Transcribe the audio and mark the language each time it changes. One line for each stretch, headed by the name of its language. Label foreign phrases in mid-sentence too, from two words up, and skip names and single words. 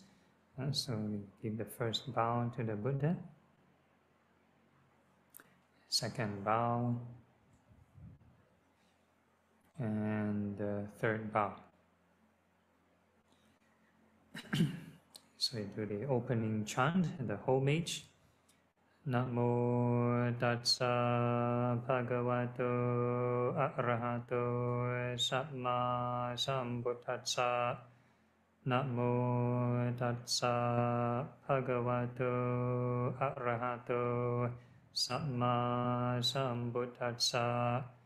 English: So we give the first bow to the Buddha, second bow, and the third bow. So we do the opening chant, the homage.
Pali: Namo tassa bhagavato arahato samma sambuddhassa. Namo tassa bhagavato arahato samma sambuddhassa.